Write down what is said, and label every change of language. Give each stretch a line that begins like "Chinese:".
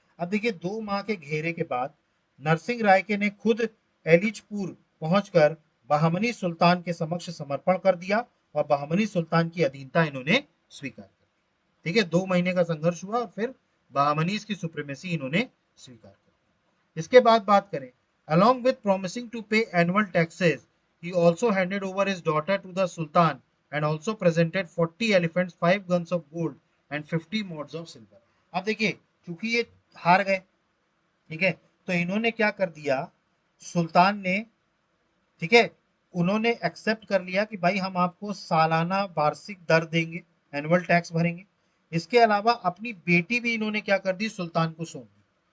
Hindi: अब देखिए 2 माह के घेरे के बाद नरसिंह राय के ने खुद एलिचपुर पहुंचकर बहमनी सुल्तान के समक्ष समर्पण कर दिया और बहमनी सुल्तान की अधीनता इन्होंने स्वीकार कर ली। ठीक है, 2 महीने का संघर्ष हुआ और फिर बहमनीज की सुप्रीमेसी इन्होंने स्वीकार कर। इसके बाद बात करें,
English: along with promising to pay annual taxes, he also handed over his daughter to the Sultan and also presented 40 elephants, 5 guns of gold and 50 mods of silver।
Hindi: अब देखिए चूंकि ये हार गए, ठीक है, तो इन्होंने क्या कर दिया, सुल्तान ने, ठीक है, उन्होंने एक्सेप्ट कर लिया कि भाई हम आपको सालाना वार्षिक दर देंगे, एनुअल टैक्स भरेंगे। इसके अलावा अपनी बेटी भी इन्होंने क्या कर दी, सुल्तान को सौंप दी।